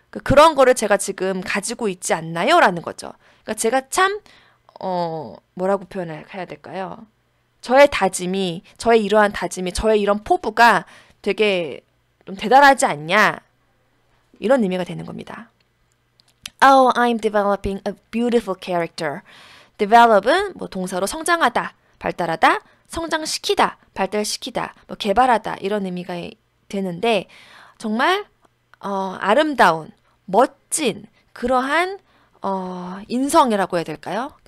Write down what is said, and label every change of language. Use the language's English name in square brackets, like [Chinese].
[Korean] 그런 거를 제가 지금 가지고 있지 않나요? 라는 거죠. 그러니까 제가 참 뭐라고 표현을 해야 될까요? 저의 다짐이 저의 이러한 다짐이 저의 이런 포부가 되게 좀 대단하지 않냐? 이런 의미가 되는 겁니다. [English] Oh, I'm developing a beautiful character. [Korean] develop은 뭐 동사로 성장하다, 발달하다, 성장시키다, 발달시키다, 뭐 개발하다 이런 의미가 되는데 정말 아름다운, 멋진 그러한 인성이라고 해야 될까요?